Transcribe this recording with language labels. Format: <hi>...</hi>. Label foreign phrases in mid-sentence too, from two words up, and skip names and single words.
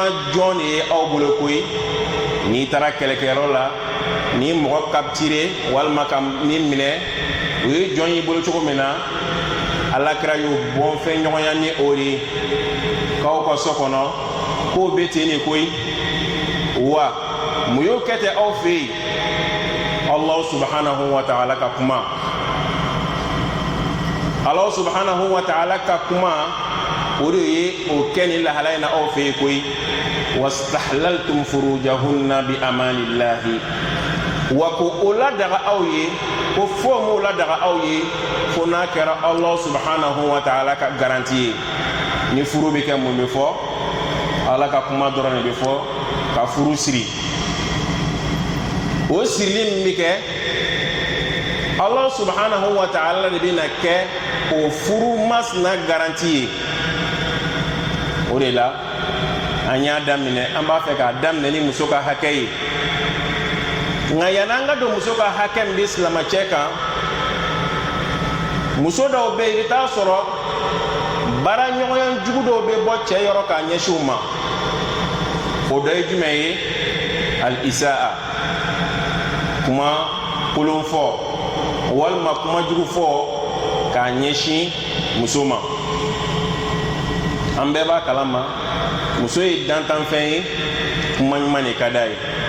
<bm>jɔn de ye aw bolo koyi n'i taara kɛlɛkɛyɔrɔ la ni mɔgɔ capturé walima ka min minɛ o ye jɔn y'i bolo cogo min na alakira y'o bɔn fɛn ɲɔgɔnya ni o de ye k'aw ka so kɔnɔ k'o bɛ ten de koyi wa mun y'o kɛ ten aw fɛ yen</bm> <ar>الله سبحانه وتعالى</ar> <bm>ka kuma</bm> <ar>الله سبحانه وتعالى</ar> <bm>ka kuma o de ye o kɛ ni lahala in na aw fɛ yen koyi</bm> <ar>واستحللتم فروجهن بأمانة الله</ar> <bm>wa ko o ladaga aw ye ko fo m'o ladaga aw ye fo n'a kɛra</bm> <ar>الله سبحانه وتعالى</ar> <bm>ka garanti ye ni furu bɛ kɛ mun bɛ fɔ ala ka kuma dɔrɔn de bɛ fɔ ka furu siri o sirili min bɛ kɛ</bm> <ar>الله سبحانه وتعالى</ar> <bm>de bɛ na kɛ o furu masina garanti ye o de la an y'a daminɛ an b'a fɛ k'a daminɛ ni muso ka hakɛ ye nka yan'an ka don muso ka hakɛ min bɛ silamɛcɛ kan muso dɔw bɛ yen i bɛ taa sɔrɔ baara ɲɔgɔnya jugu dɔw bɛ bɔ cɛ yɔrɔ k'a ɲɛsin u ma o dɔ ye jumɛn ye al-isaa kuma kolon fɔ walima kuma jugu fɔ k'a ɲɛsin muso ma an bɛɛ b'a kalama muso ye dantanfɛn ye kuma ɲuman de ka d'a ye</bm>